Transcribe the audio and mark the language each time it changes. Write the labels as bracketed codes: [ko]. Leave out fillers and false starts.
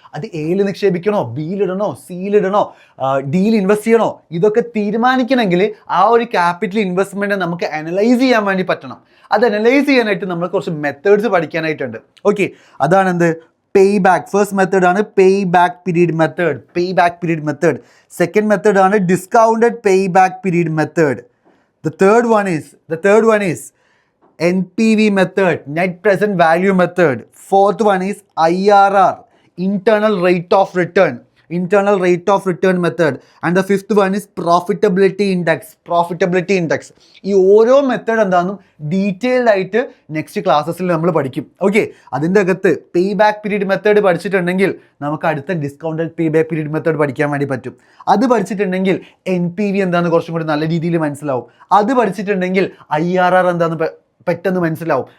[ml] അത് എയിൽ നിക്ഷേപിക്കണോ, ബിയിലിടണോ, സിയിലിടണോ, ഡിയിൽ ഇൻവെസ്റ്റ് ചെയ്യണോ, ഇതൊക്കെ തീരുമാനിക്കണമെങ്കിൽ ആ ഒരു ക്യാപിറ്റൽ ഇൻവെസ്റ്റ്മെന്റ് നമുക്ക് അനലൈസ് ചെയ്യാൻ വേണ്ടി പറ്റണം. അത് അനലൈസ് ചെയ്യാനായിട്ട് നമ്മൾ കുറച്ച് മെത്തേഡ്സ് പഠിക്കാനായിട്ടുണ്ട്. ഓക്കെ, അതാണ് എന്ത് പേ ബാക്ക്. ഫസ്റ്റ് മെത്തേഡ് ആണ് pay back period method. Second method ആണ് discounted pay back period method. [en] The third one is NPV method, net present value method. Fourth one is IRR, internal rate of return method. And the fifth one is profitability index. [ml] ഈ ഓരോ method എന്താണെന്നും detailed ആയിട്ട് next ക്ലാസ്സസിൽ നമ്മൾ പഠിക്കും. Okay, അതിൻ്റെ അകത്ത് pay back period method പഠിച്ചിട്ടുണ്ടെങ്കിൽ നമുക്ക് അടുത്ത discounted pay back period method പഠിക്കാൻ വേണ്ടി പറ്റും. അത് പഠിച്ചിട്ടുണ്ടെങ്കിൽ NPV എന്താണെന്ന് കുറച്ചും കൂടി നല്ല രീതിയിൽ മനസ്സിലാവും. അത് പഠിച്ചിട്ടുണ്ടെങ്കിൽ IRR എന്താണെന്ന് പെട്ടെന്ന് മനസ്സിലാവും.